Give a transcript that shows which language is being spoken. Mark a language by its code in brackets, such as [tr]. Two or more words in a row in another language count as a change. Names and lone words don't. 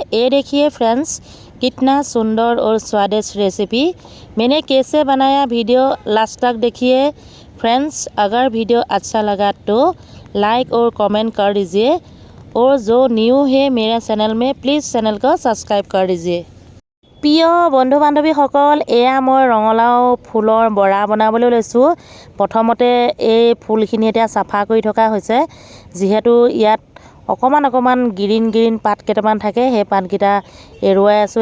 [hi] ये देखिए फ्रेंड्स, कितना सुंदर और स्वादिष्ट रेसिपी मैंने कैसे बनाया, वीडियो लास्ट तक देखिए। फ्रेंड्स, अगर वीडियो अच्छा लगा तो लाइक और कमेंट कर दीजिए, और जो न्यू है मेरे चैनल में प्लीज़ चैनल को सब्सक्राइब कर दीजिए। [as] প্ৰিয় বন্ধু বান্ধৱীসকল, এয়া মই ৰঙালাও ফুলৰ বৰা বনাবলৈ লৈছোঁ। প্ৰথমতে এই ফুলখিনি এতিয়া চাফা কৰি থকা হৈছে, যিহেতু ইয়াত অকণমান গ্ৰীণ পাত কেইটামান থাকে, সেই পাতকেইটা এৰুৱাই আছোঁ।